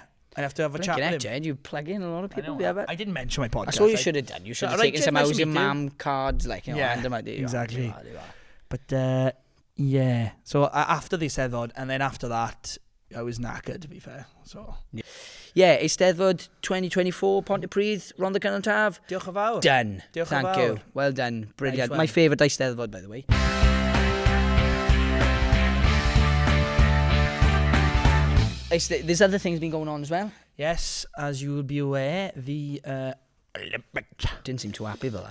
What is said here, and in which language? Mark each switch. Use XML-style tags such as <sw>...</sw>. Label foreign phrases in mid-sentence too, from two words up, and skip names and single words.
<en>I have to have a chat with him. Jed, you plug in a lot of people. I didn't mention my podcast. That's what you should have done. You should have taken some housing mum cards, like, you know, hand them out there. Exactly. But, yeah. So after the Eisteddfod, and then after that, I was knackered, to be fair. So yeah, Eisteddfod 2024, Pontypridd, Rhondda Cynon Taf.</en> <cy>Diolch yn fawr.</cy> <en>Done.</en> <cy>Diolch yn</cy> <en>Thank</en> <cy>fawr.</cy> <en>you. Well done. Brilliant. Nice My one. favourite Eisteddfod, by the way. There's other things been going on as well. Yes, as you will be aware, the Olympics. Didn't seem too happy about that.</en>